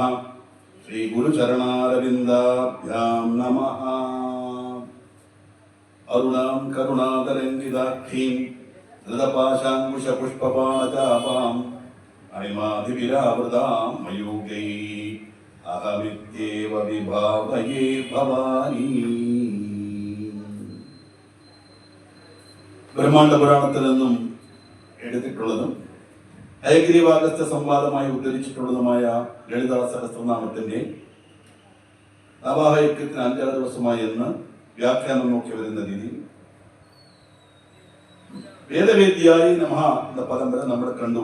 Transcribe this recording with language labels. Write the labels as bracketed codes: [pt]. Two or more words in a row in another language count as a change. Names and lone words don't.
[sa] श्री गुरुचरणारविन्दाभ्यां नमः। अरुणां करुणातरङ्गिताक्षीं धृतपाशाङ्कुशपुष्पबाणचापाम् अणिमाधिविरावृतां मयूगै अहमित्येव विभावये भवानी। [ml] ബ്രഹ്മാണ്ഡ പുരാണത്തിൽ നിന്നും എടുത്തിട്ടുള്ളതും ഹയഗ്രീവാഗസ്ത്യ സംവാദമായി ഉദ്ധരിച്ചിട്ടുള്ളതുമായ ലളിതാ സഹസ്രനാമത്തിന്റെ നവാഹയജ്ഞത്തിന് 5 ദിവസമായി എന്ന് വ്യാഖ്യാനം നോക്കി വരുന്ന രീതിയിൽ [sa] വേദവേദ്യായി നമഃ [ml] എന്ന പദം വരെ നമ്മൾ കണ്ടു.